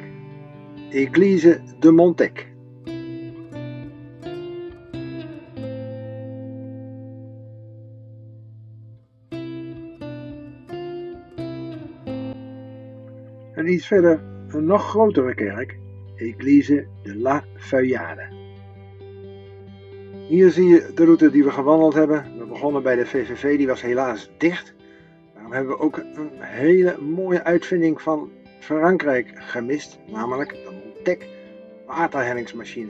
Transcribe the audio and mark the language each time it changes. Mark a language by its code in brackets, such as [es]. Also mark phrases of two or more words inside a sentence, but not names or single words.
[nl] Église de Montec. En iets verder een nog grotere kerk, Église de la Feuillade. Hier zie je de route die we gewandeld hebben. We begonnen bij de VVV, die was helaas dicht. We hebben ook een hele mooie uitvinding van Frankrijk gemist, namelijk de Montec waterhellingsmachine.